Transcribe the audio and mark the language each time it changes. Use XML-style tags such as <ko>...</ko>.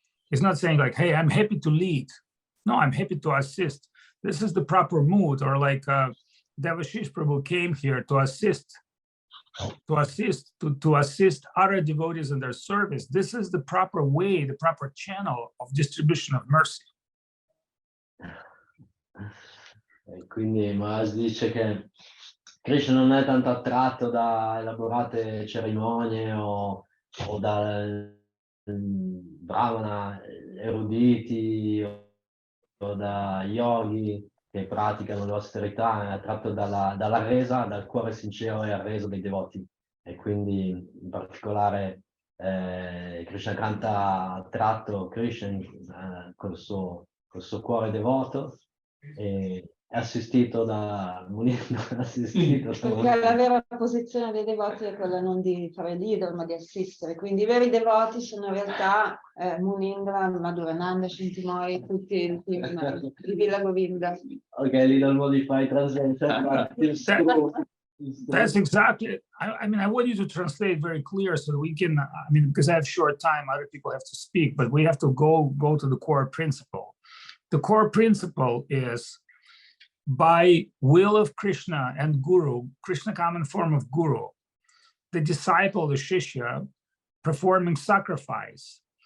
<en>He's not saying like, hey, I'm happy to lead. No, I'm happy to assist. This is the proper mood. Or like Devashish Prabhu came here to assist other devotees in their service. This is the proper way, the proper channel of distribution of mercy.</en> <it>E quindi Maharaj dice che Krishna non è tanto attratto da elaborate cerimonie o da brahmana eruditi o da yogi che praticano l'austerità, è attratto dalla resa, dal cuore sincero e arreso dei devoti. E quindi in particolare Krishna Kanta ha attratto Krishna col suo cuore devoto e è assistito da Munindra. Perché la vera posizione dei devoti è quella non di fare leader ma di assistere, quindi i veri devoti sono in realtà Munindra, Madhurananda, Shintimori, tutti il team di Villa Govinda.</it> <en>Ok, little modified translation, but That's exactly, I mean, I want you to translate very clear so that we can, I mean, because I have short time, other people have to speak, but we have to go to the core principle. The core principle is by will of Krishna and Guru, Krishna common form of Guru, the disciple, the Shishya, performing sacrifice.</en>